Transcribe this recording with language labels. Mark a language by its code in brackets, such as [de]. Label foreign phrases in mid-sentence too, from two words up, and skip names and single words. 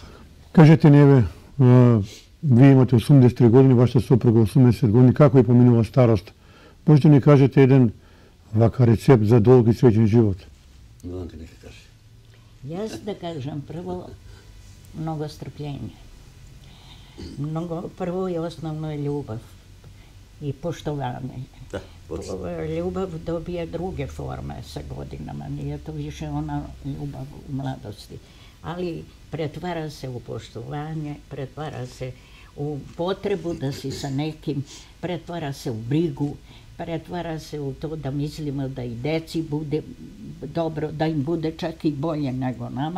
[mk] Кажете ни, вие имате 83 години, вашата сопруга 80 години, како и поминува старост? Можете ни кажете еден вака рецепт за долг и среќен живот? Миланка нека каже. Јас да кажам прво много strpljenja. [sr] Prvo i osnovno je ljubav i poštovanje. Da, ljubav dobija druge forme sa godinama, nije to više ona ljubav u mladosti. Ali pretvara se u poštovanje, pretvara se u potrebu da si sa nekim, pretvara se u brigu, pretvara se u to da mislimo da i deci bude dobro, da im bude čak i bolje nego nama.